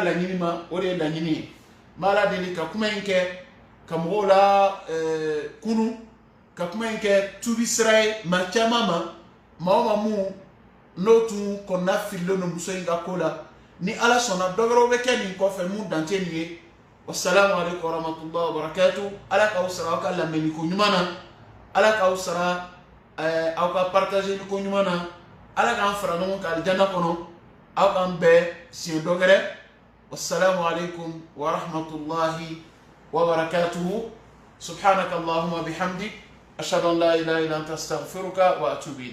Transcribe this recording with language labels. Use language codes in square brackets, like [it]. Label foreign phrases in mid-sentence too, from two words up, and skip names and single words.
[bm] laɲini ma o de ye laɲini ye n b'ala deli ka kuma in kɛ ka mɔgɔw la kunu ka kuma in kɛ tubi sira ye maa caman ma maa o maa mun n'o tun kɔnɔna fililen don muso in ka ko la ni ala sɔnna dɔ wɛrɛw bɛ kɛ nin kɔfɛ mun dan tɛ nin ye [ar] والسلام عليكم ورحمة الله وبركاته [bm] ala k'aw sara aw ka lamɛnni ko ɲuman na ala k'aw sara aw ka partageli ko ɲuman na ala k'an fara ɲɔgɔn kan alijanna kɔnɔ aw k'an bɛɛ siɲɛ dɔ wɛrɛ [ar] والسلام عليكم ورحمة الله وبركاته سبحانك اللهم وبحمدك أشهد أن لا إله إلا أنت أستغفرك وأتوب إليك